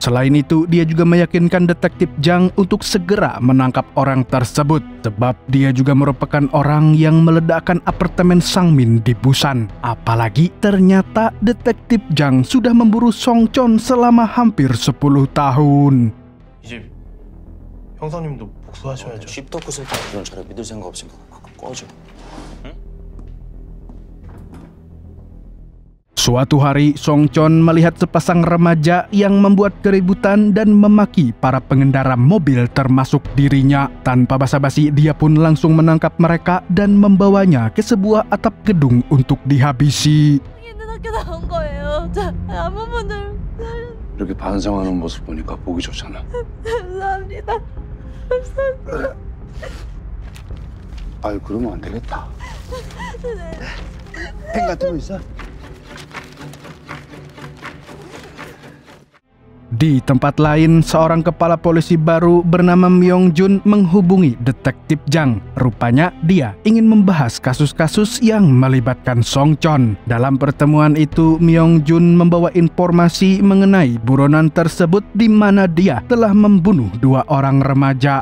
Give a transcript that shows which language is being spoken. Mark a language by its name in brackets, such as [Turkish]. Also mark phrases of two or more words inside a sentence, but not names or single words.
[Indonesian] Selain itu, dia juga meyakinkan detektif Jang untuk segera menangkap orang tersebut, sebab dia juga merupakan orang yang meledakkan apartemen Sangmin di Busan. Apalagi ternyata detektif Jang sudah memburu Song Chon selama hampir 10 tahun. [Korean] 이제 형사님도 복수하셔야죠. 씹덕후 새끼 그런 저를 믿을 생각 없으면 꺼져. [Indonesian] Suatu hari, Song Chon melihat sepasang remaja yang membuat keributan dan memaki para pengendara mobil termasuk dirinya. Tanpa basa-basi, dia pun langsung menangkap mereka dan membawanya ke sebuah atap gedung untuk dihabisi. [Korean] 이렇게 반성하는 모습 보니까 보기 좋잖아. 감사합니다. 아유, 그러면 안 되겠다. 펜 같은 거 있어? [Indonesian] Di tempat lain, seorang kepala polisi baru bernama Myong Jun menghubungi detektif Jang. Rupanya dia ingin membahas kasus-kasus yang melibatkan Song Chon. Dalam pertemuan itu, Myong Jun membawa informasi mengenai buronan tersebut di mana dia telah membunuh 2 orang remaja.